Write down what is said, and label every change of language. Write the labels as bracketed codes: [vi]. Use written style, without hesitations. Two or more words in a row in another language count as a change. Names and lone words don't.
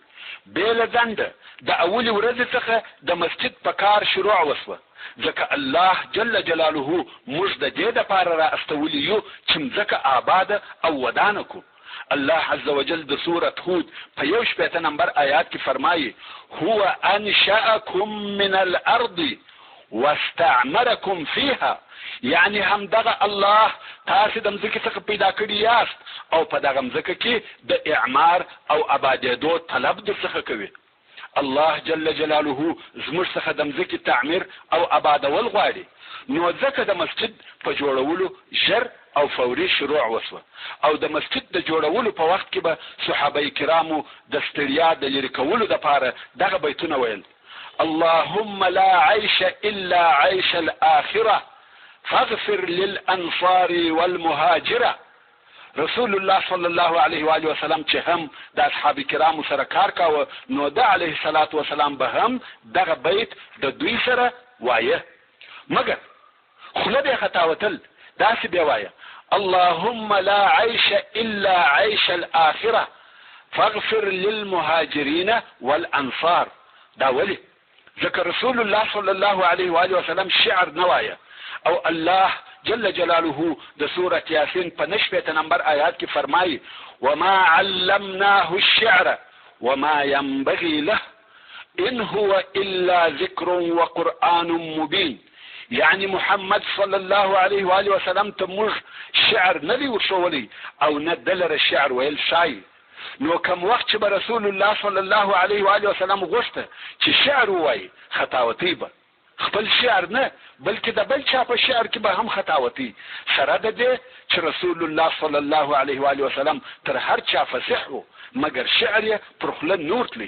[ps] بیله ځنډه د اولې ورځې څخه د مسجد په کار شروع وشوه. ځکه الله [ar] جل جلاله [ps] موږ د دې دپاره را استولی یو چې مځکه آباده او ودانه کو. الله [ar] عز وجل [ps] د سورة هود په 1 نمبر آیات کې فرمایي [ar] هو انشأکم من الارض واستعمرکم فيها، [ps] یعنی هم دغه الله تاسو د مځکې څخه پیدا کړی یاست او په دغه مځکه کې د اعمار او آبادېدو طلب درڅخه کوي. الله [ar] جل جلاله [ps] زموږ څخه د مځکې تعمیر او آبادول غواړي. نو ځکه د مسجد په جوړولو ژر او فوري شروع وشوه او د مسجد د جوړولو په وخت کې به صحابه کرامو د ستړیا د لرې کولو دپاره دغه بیتونه ویل [ar] اللهم لا عيش الا عيش الاخره فاغفر للانصار والمهاجره. [ps] رسول الله [ar] صلی الله علیه و آله وسلم [ps] چې هم د اصحاب کرامو سره کار کاوه نو د [ar] علیه الصلاة والسلام [ps] به هم دغه بیت د دوی سره وایه. مګر خوله به خطاوتل داسې بیا وایه [ar] اللهم لا عيش الا عيش الاخره فاغفر للمهاجرين والانصار. [ps] دا ولی ذکر رسول الله [ar] صلی الله علیه و آله وسلم [ps] شعر نوایه او الله [ar] جل جلاله [ps] د سورة یاسین په 9 نمبر آیات کې فرمایي [ar] وما علمناه الشعر وما ينبغي له ان هو الا ذکر وقرآن مبین. [ps] یعنی محمد [ar] صلی الله علیه و آله وسلم [ps] ته موږ شعر نه دی ورښولی او نه دلره شعر ویل شای. نو کوم وخت چې به رسول الله [ar] صلی الله علیه و آله وسلم [ps] غوښته چې شعر ووایي خطاوتي به خپل شعر نه بلکې د بل چا په شعر کې به هم خطاوتي سره د دې چې رسول الله [ar] صلی الله علیه و آله وسلم [ps] تر هر چا فصیح و مګر شعر یې پر خوله نور تلی.